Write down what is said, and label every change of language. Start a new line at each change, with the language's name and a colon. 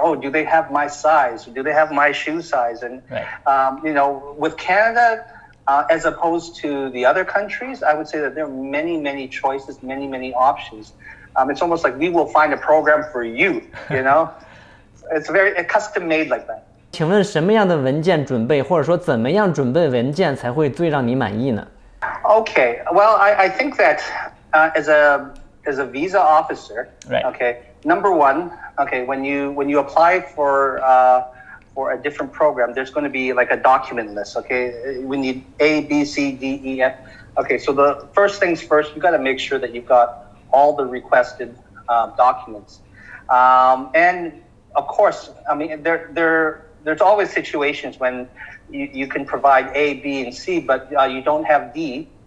English: Oh, do they have my size? Do they have my shoe size? And right. With Canada, as opposed to the other countries, I would say that there are many, many choices, many, many options. It's almost like we will find a program for you. It's very custom made like that.
Chinese: 请问什么样的文件准备，或者说怎么样准备文件才会最让你满意呢？
English: Okay, well, I think that as a visa officer, right. Okay, number one, okay, when you apply for a different program, there's going to be like a document list. Okay, we need A, B, C, D, E, F. Okay, so the first things first, you got to make sure that you've got all the requested documents, and of course, I mean there's always situations when you can provide A, B, and C, but you don't have D.